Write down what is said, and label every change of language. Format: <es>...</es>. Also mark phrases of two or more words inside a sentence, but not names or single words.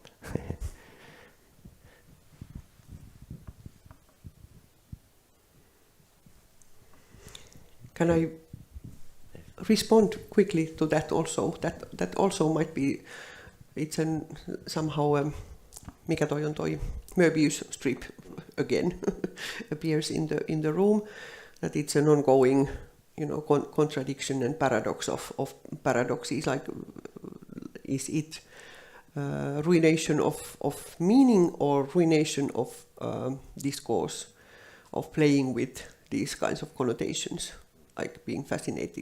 <en>Can I respond quickly to that also? That also might be, it's somehow,</en> <fi>mikä toi on toi</fi> <en>Möbius strip again appears in the room, that it's an ongoing, contradiction and paradox of paradoxes, like is it ruination of meaning or ruination of discourse, of playing with these kinds of connotations, like being fascinated.</en>